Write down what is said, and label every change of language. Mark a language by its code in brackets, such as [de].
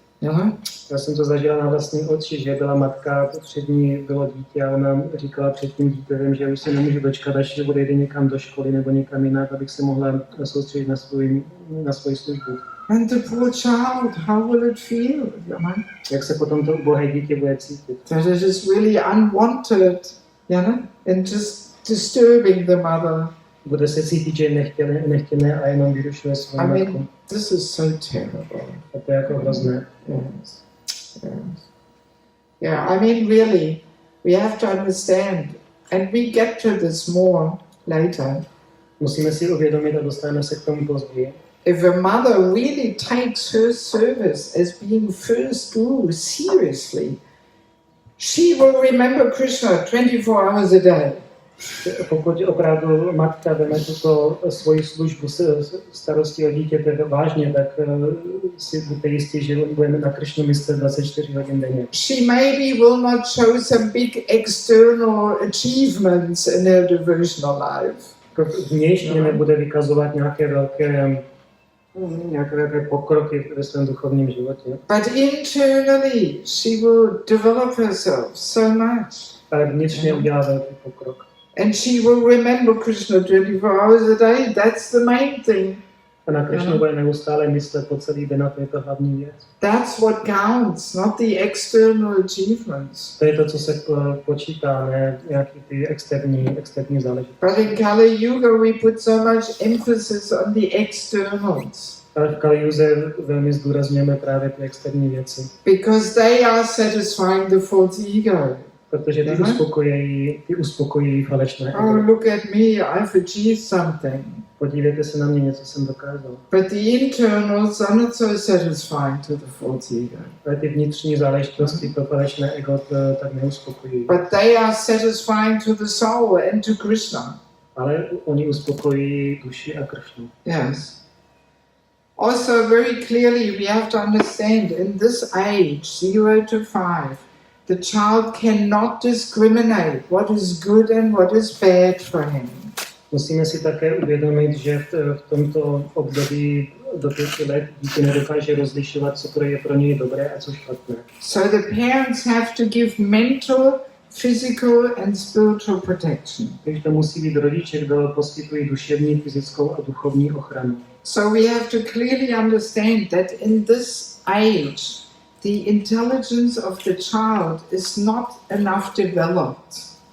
[en] You know? [cs] Já jsem to zažila na vlastní oči, že byla matka, před ní bylo dítě a ona říkala před tím dítětem, že už se nemůžu dočkat, až bude jít někam do školy nebo někam jinak, abych se mohla soustředit na svoji službu. [en] And the poor child, how will it feel? You know? [cs] Jak se potom to ubohé dítě bude cítit? [en] That it is really unwanted, you know, and just disturbing the mother. [cs] Bude se cítit, že nechtěné a jenom vyrušuje svou matku. [en] This is so terrible. [cs] A to je jako hrozné. [en] Yes. Yes. Yeah, I mean, really, we have to understand, and we get to this more later. [cs] Musíme si uvědomit a dostaneme se k tomu později. [en] If a mother really takes her service as being first guru seriously, she will remember Krishna 24 hours a day. [cs] Pokud opravdu matka veme tuto svoji službu starosti o dítěte vážně, tak si buďte jistí, že budeme na Krišnu myslet 24 hodin denně. [en] She maybe will not show some big external achievements in her devotional life. [cs] Vnějšně nebude vykazovat nějaké velké pokroky ve svém duchovním životě. [en] But internally she will develop herself so much. [cs] Ale vnitřně udělá velký pokrok. [en] And she will remember Krishna 24 hours a day. That's the main thing. [cs] A na Krišnu bude neustále myslet po celý den, a to je to hlavní věc. [en] That's what counts, not the external achievements. [cs] To je to, co se počítá, ne nějaký ty externí záležitosti. [en] But in Kali Yuga we put so much emphasis on the externals. [cs] Ale v Kali Yuze velmi zdůrazňujeme právě ty externí věci. [en] Because they are satisfying the false ego. [cs] Protože ty uspokojí falešné ego. [en] Oh, look at me, I've achieved something. [cs] Podívejte se na mě, něco jsem dokázal. [en] But the internals are not so satisfying to the false ego. [cs] Ale ty vnitřní záležitosti to falešné ego tak neuspokojí. [en] But they are satisfying to the soul and to Krishna. [cs] Ale oni uspokojí duši a Krišnu. [en] Yes. Also very clearly we have to understand in this age, 0 to 5, the child cannot discriminate what is good and what is bad for him. [cs] Musíme si také uvědomit, že v tomto období do 5 let dítě nedokáže rozlišovat, co je pro něj dobré a co špatné. [en] So the parents have to give mental, physical and spiritual protection. [cs] Takže to musí být rodiče, kdo poskytují duševní, fyzickou a duchovní ochranu. [en] So we have to clearly understand that in this age, the intelligence of the child is not enough developed.